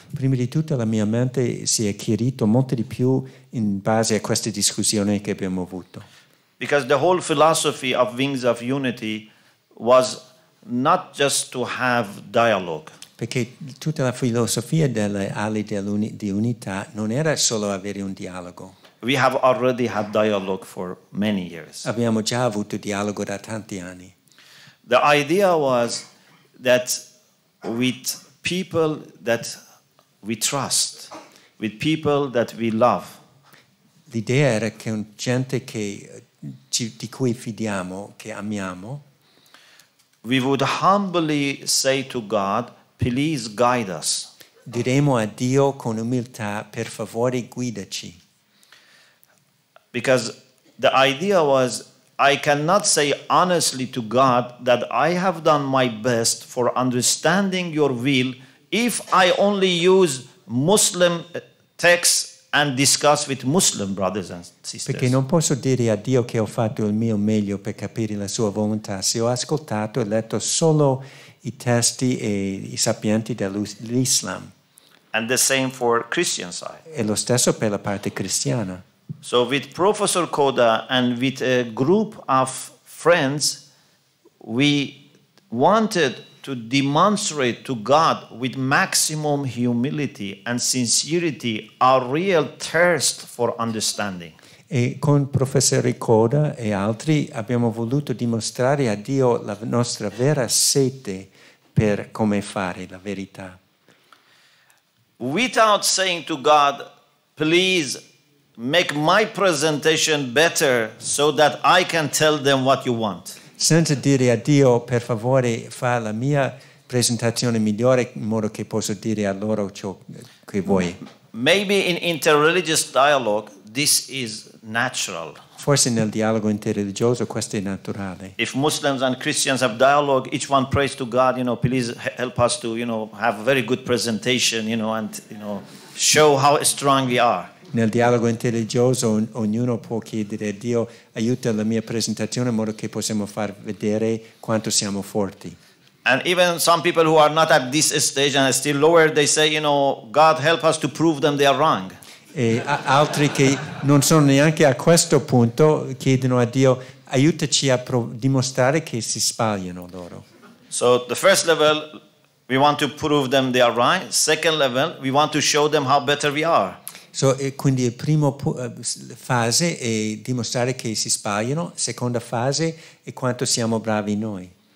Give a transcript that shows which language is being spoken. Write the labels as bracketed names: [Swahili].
[Italian] Prima di tutto la mia mente si è chiarito molto di più in base a queste discussioni che abbiamo avuto. [English] Because the whole philosophy of Wings of Unity was not just to have dialogue. [Italian] Perché tutta la filosofia delle ali di unità non era solo avere un dialogo. [English] We have already had dialogue for many years. [Italian] Abbiamo già avuto dialogo da tanti anni. [English] The idea was that with people that we trust, with people that we love. [Italian] L'idea era che con gente di cui fidiamo, che amiamo, [English] we would humbly say to God, please guide us. [Italian] Diremo a Dio con umiltà, per favore guidaci. [English] Because the idea was, I cannot say honestly to God that I have done my best for understanding your will if I only use Muslim texts and discuss with Muslim brothers and sisters. [Italian] Perché non posso dire a Dio che ho fatto il mio meglio per capire la sua volontà se ho ascoltato e letto solo i testi e i sapienti dell'Islam. [English] And the same for Christian side. [Italian] E lo stesso per la parte cristiana. [English] So with Professor Koda and with a group of friends, we wanted to demonstrate to God with maximum humility and sincerity our real thirst for understanding. [Italian] E con professore Koda e altri abbiamo voluto dimostrare a Dio la nostra vera sete per come fare la verità. [English] Without saying to God, please make my presentation better so that I can tell them what you want. [Italian] Senza dire a Dio, per favore, fa la mia presentazione migliore in modo che posso dire a loro ciò che vuoi. [English] Maybe in interreligious dialogue, this is natural. [Italian] Forse nel dialogo interreligioso questo è naturale. [English] If Muslims and Christians have dialogue, each one prays to God, please help us to, have a very good presentation, and, show how strong we are. [Italian] Nel dialogo intelligioso ognuno può chiedere a Dio aiuta la mia presentazione in modo che possiamo far vedere quanto siamo forti. [English] And even some people who are not at this stage and are still lower, they say, God help us to prove them they are wrong. [Italian] E altri che non sono neanche a questo punto chiedono a Dio aiutaci a dimostrare che si sbagliano loro. [English] So the first level, we want to prove them they are right. Second level, we want to show them how better we are. [Italian] Quindi la prima fase è dimostrare che si sbagliano, seconda fase è quanto siamo bravi noi.